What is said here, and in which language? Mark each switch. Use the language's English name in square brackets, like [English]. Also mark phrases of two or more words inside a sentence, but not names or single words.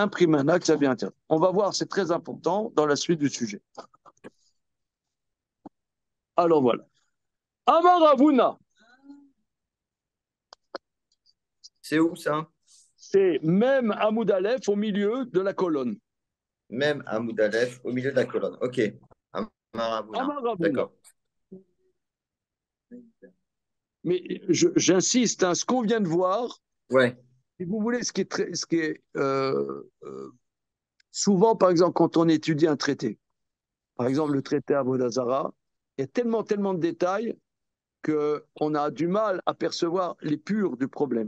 [French] Imprime un acte, ça devient interdit. On va voir, c'est très important dans la suite du sujet. Alors voilà. [Aramaic] אמר רבינא. [French] C'est où ça? C'est même [Hebrew] עמוד א [French] au milieu de la colonne. Même [Hebrew] עמוד א [French] au milieu de la colonne. [Aramaic] Ok. אמר רבינא. אמר רבינא. [French] D'accord. Mais j'insiste, hein, ce qu'on vient de voir, Ouais. si vous voulez, ce qui est souvent, par exemple, quand on étudie un traité, par exemple le traité Avodazara, il y a tellement de détails qu'on a du mal à percevoir l'épure du problème.